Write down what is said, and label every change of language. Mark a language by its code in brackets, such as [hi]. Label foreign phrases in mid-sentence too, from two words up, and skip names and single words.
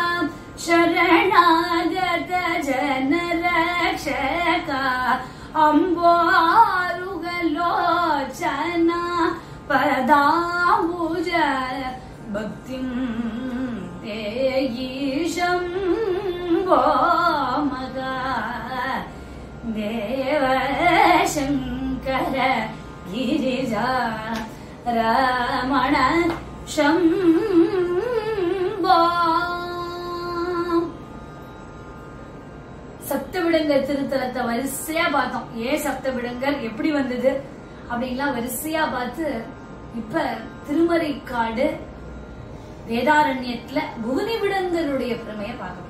[sa] शरणागत जन रक्षक अम्बोरुगलोचना पदाम्बुज भक्तिं देहि शम्भो महादेव शंकर गिरिजा रमण शम्भो. [ta] சப்தவிடங்கர் திருத்தலத்தை வரிசையா பார்த்தோம். ஏன் சப்தவிடங்கர் எப்படி வந்தது அப்படின்லாம் வரிசையா பார்த்து இப்ப திருமறைக்காடு வேதாரண்யத்துல புவனிவிடங்கருடைய பெருமையை பார்க்க.